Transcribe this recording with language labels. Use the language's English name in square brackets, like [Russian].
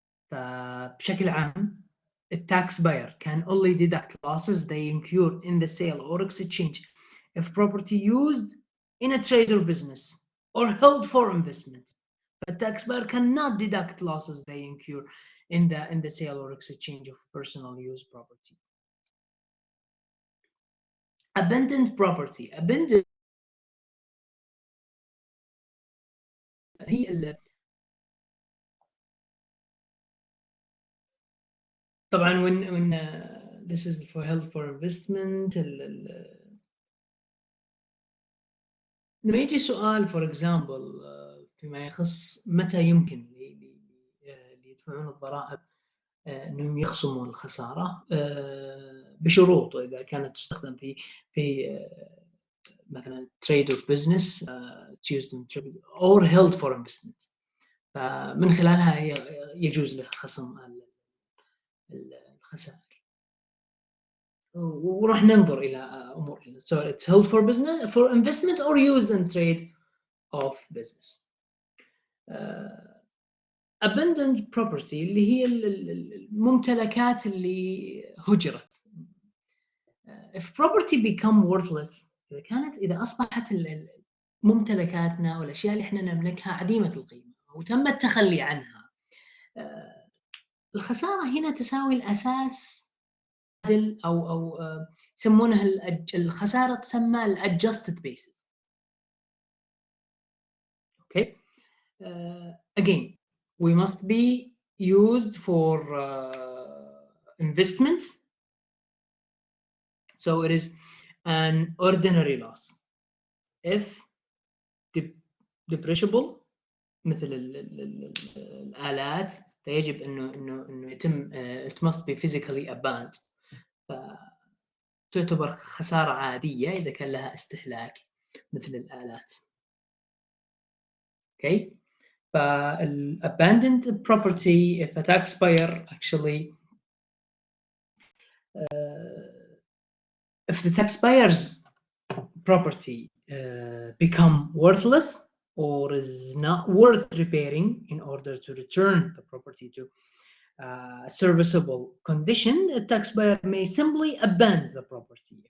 [Arabic] فبشكل عام [English] the tax buyer can only deduct losses they incurred in the sale or exchange if property used in a trade or business or held for investment. The taxpayer cannot deduct losses they incur in the sale or exchange of personal use property. Abandoned property. [Arabic] Abandoned هي طبعا [English] when this is for held for investment [Arabic] لما يجي سؤال [English] for example [Arabic] فيما يخص متى يمكن اللي يدفعون الضرائب انهم يخصموا الخساره بشروط، واذا كانت تستخدم في مثلا [English] trade of business it's used in trade or held for investment، [Arabic] فمن خلالها يجوز له خصم الخسائر. وراح ننظر الى امور [English] so it's held for business for investment or used in trade of business. [Arabic] abandoned property اللي هي الممتلكات اللي هجرت. [English] if property become worthless [Arabic] إذا أصبحت ممتلكاتنا والأشياء اللي احنا نملكها عديمة القيمة وتم التخلي عنها، الخسارة هنا تساوي الأساس أو يسمونها الخسارة تسمى adjusted basis. [English] Okay. Again, we must be used for investment, so it is an ordinary loss. If depreciable [Arabic] مثل الآلات فيجب إنه يتم [English] it must be physically abandoned، [Arabic] فتعتبر خسارة عادية إذا كان لها استهلاك مثل الآلات. [English] Okay. Abandoned property, if a taxpayer actually if the taxpayer's property become worthless or is not worth repairing in order to return the property to serviceable condition, the taxpayer may simply abandon the property.